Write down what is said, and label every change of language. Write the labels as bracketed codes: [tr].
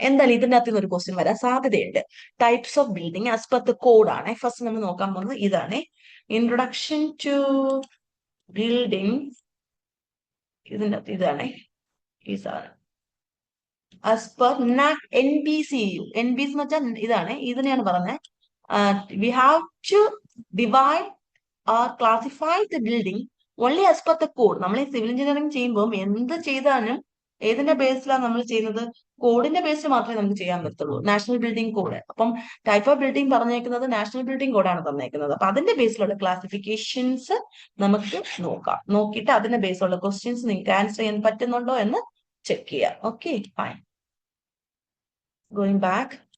[ml] എന്തായാലും ഇതിനകത്ത് നിന്ന് ഒരു ക്വസ്റ്റ്യൻ വരാൻ സാധ്യതയുണ്ട്. [en] types of building as per the code [ml] ആണ്. ഫസ്റ്റ് നമ്മൾ നോക്കാൻ പോകുന്നത് ഇതാണ്, ഇൻട്രൊഡക്ഷൻ ടു ബിൽഡിംഗ്. ഇതിൻ്റെ അകത്ത് ഇതാണ് ഈ സാധനം. ആസ് പെർ NBC എന്ന് വെച്ചാൽ ഇതാണ്, ഇതിനെയാണ് പറഞ്ഞത്. [en] We have to divide or classify the building only as per the code. [ml] നമ്മൾ ഈ സിവിൽ എഞ്ചിനീയറിംഗ് ചെയ്യുമ്പോൾ എന്ത് ചെയ്താലും ഏതിന്റെ ബേസിലാണ് നമ്മൾ ചെയ്യുന്നത്? കോഡിന്റെ ബേസിൽ മാത്രമേ നമുക്ക് ചെയ്യാൻ പറ്റുള്ളൂ, നാഷണൽ ബിൽഡിംഗ് കോഡ്. അപ്പം ടൈപ്പ് ഓഫ് ബിൽഡിംഗ് പറഞ്ഞേക്കുന്നത് നാഷണൽ ബിൽഡിംഗ് കോഡാണ് തന്നേക്കുന്നത്. അപ്പൊ അതിന്റെ ബേസിലുള്ള ക്ലാസിഫിക്കേഷൻസ് നമുക്ക് നോക്കാം. നോക്കിയിട്ട് അതിന്റെ ബേസിലുള്ള ക്വസ്റ്റ്യൻസ് നിങ്ങൾക്ക് ആൻസർ ചെയ്യാൻ പറ്റുന്നുണ്ടോ എന്ന് ചെക്ക് ചെയ്യാം. Okay, fine. [en] Going back.